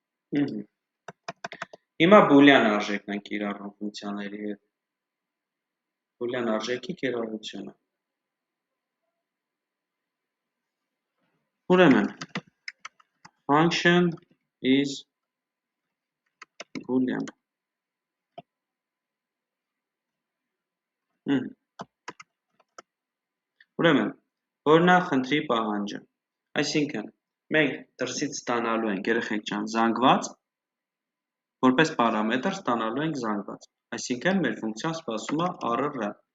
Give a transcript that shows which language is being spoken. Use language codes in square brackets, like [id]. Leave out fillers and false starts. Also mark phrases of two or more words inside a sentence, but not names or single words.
[hy] Հիմա բուլյան արժեքն ենք կիրառում ֆունկցիաների հետ։ Բուլյան արժեքի կիրառությունը։ Ուրեմն, [en] function is boolean. [hy] Ուրեմն, որն է խնդրի պահանջը։ Այսինքն, մենք դրսից ստանալու ենք, երեխեք ջան, զանգված, որպես պարամետր ստանալու ենք զանգված։ Այսինքն, մեր ֆունկցիան սպասում է RR։